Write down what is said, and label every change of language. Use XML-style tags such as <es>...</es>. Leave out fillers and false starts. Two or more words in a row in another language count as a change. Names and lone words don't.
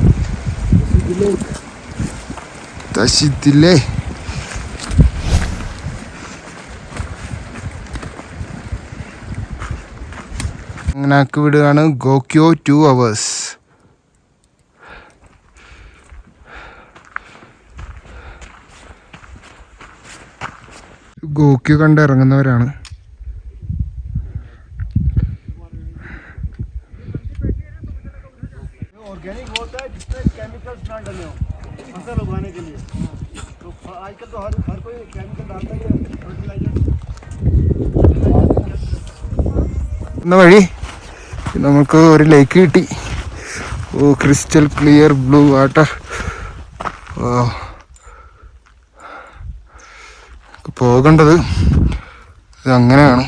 <ml>തശിത്തില്ലേ തങ്നാക്ക് വിടുകയാണ്. ഗോക്യോ 2 hours. ഗോക്യോ കണ്ട് ഇറങ്ങുന്നവരാണ്.</ml> <hi>ऑर्गेनिक होता है जिसमें केमिकल्स ना डले हो फसल उगाने के लिए. तो आजकल तो हर कोई केमिकल डालता है फर्टिलाइजर.</hi> <ml>എന്ന വഴി നമുക്ക് ഒരു ലേക്ക് കിട്ടി.</ml> <en>Oh, crystal clear blue water.</en> <ml>പോകേണ്ടത് ഇത് അങ്ങനെയാണ്.</ml>